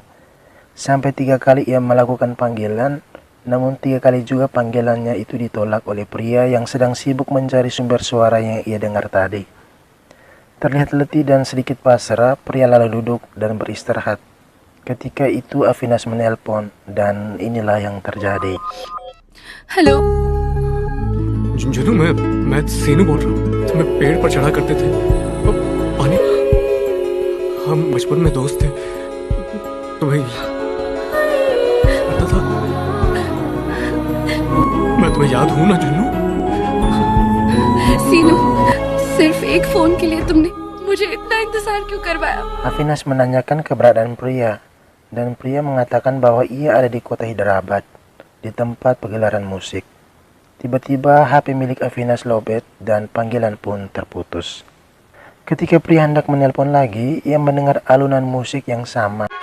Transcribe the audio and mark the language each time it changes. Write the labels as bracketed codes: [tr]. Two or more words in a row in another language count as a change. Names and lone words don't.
[id] Sampai 3 kali ia melakukan panggilan, namun 3 kali juga panggilannya itu ditolak oleh pria yang sedang sibuk mencari sumber suara yang ia dengar tadi. Terlihat letih dan sedikit pasrah, pria lalu duduk dan beristirahat. Ketika itu Avinas menelpon dan inilah yang terjadi. [hi] हेलो जुनू मैं सीनू बोल रहा हूँ तुम्हें पेड़ पर चढ़ा करते थे पानी हम बचपन में दोस्त थे तुम्हें पता था मैं तुम्हें याद हूँ ना जुन्नू सीनू सिर्फ एक फोन के लिए तुमने मुझे इतना इंतजार क्यों करवाया? [id] Avinas menanyakan keberadaan pria dan pria mengatakan bahwa ia ada di kota Hyderabad di tempat pegelaran musik. Tiba-tiba HP milik Avinas lobet dan panggilan pun terputus. Ketika pria hendak menelpon lagi, ia mendengar alunan musik yang sama.